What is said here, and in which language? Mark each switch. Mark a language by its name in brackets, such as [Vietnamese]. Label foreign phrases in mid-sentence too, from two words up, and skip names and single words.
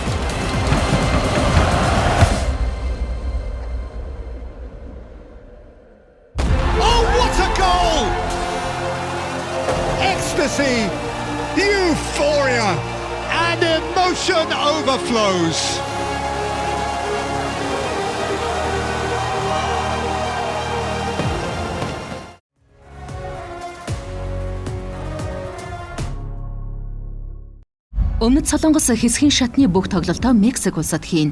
[English] Oh, what a goal! Ecstasy, euphoria, and emotion overflows. [Mongolian] Өмнөд Солонгос хэсгийн шатны бүх тоглолтоо Мексик улсад хийн.